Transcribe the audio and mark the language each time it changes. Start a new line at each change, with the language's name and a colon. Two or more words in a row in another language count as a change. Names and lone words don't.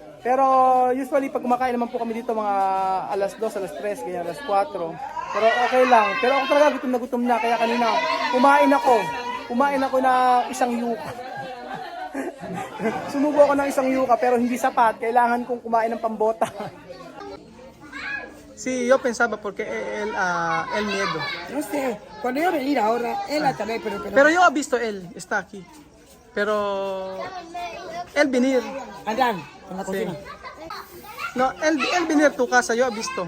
Filipino: Pero usually pag kumakain naman po kami dito mga 2:00, 3:00, ganyan, 4:00. Pero okay lang. Pero ako talaga gutom na kaya kanina kumain ako na isang yuka. Sumubo ako ng isang yuka pero hindi sapat. Kailangan kong kumain ng pambota.
Spanish: Sí, yo pensaba porque el miedo. No sé, cuando yo venir ahora, él también, Pero yo he visto él, está aquí. Pero él venir. Andan, en la cocina. No, él venir tu casa, yo he visto.